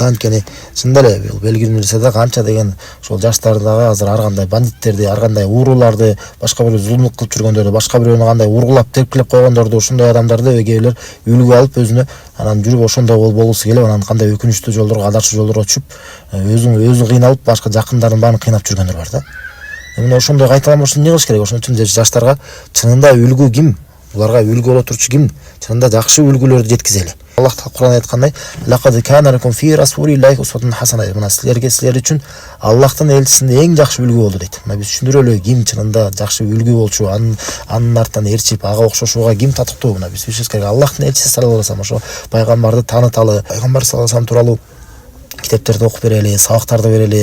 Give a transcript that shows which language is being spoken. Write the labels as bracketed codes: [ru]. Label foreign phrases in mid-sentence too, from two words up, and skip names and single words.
[ky] Анткени чында эле бул белгилүү нерсе да, канча деген ошол жаштар дагы азыр ар кандай бандиттерди, ар кандай ууруларды, башка бирөө зулумдук кылып жүргөндөрдү, башка бирөөнү кандай ургулап, тепкилеп койгондорду, ушундай адамдарды кээ бирлер үлгү алып өзүнө анан жүрүп ошондой болгусу келип, анан кандай өкүнүчтүү жолдорго, адашуу жолдорго түшүп, өзүн кыйналып, башка жакындарын баарын кыйнап жүргөндөр бар да. Мына ошондой кайталамаш үчүн эмне кылыш керек? Ошон үчүн жаштарга чынында үлгү ким? Буларга үлгү боло турчу ким? Чынында жакшы үлгүлөрдү жеткизели. Аллах Таала Кур'ан айткандай, [ar] "لقد كان لكم في رسول الله أسوة حسنة". [ky] Мына силер үчүн Аллахтын элчисинде эң жакшы үлгү болду дейт. Мына биз түшүндүрөлү, ким чынында жакшы үлгү болчу, анын артынан ээрчип, ага окшошууга ким татыктуу? Мына биз билишибиз керек. Аллахтын элчиси [ar] صلى الله عليه وسلم, [ky] ошо пайгамбарды тааныталы, пайгамбар [ar] صلى الله عليه وسلم [ky] тууралуу китептерди окуп берели, сабактарды берели.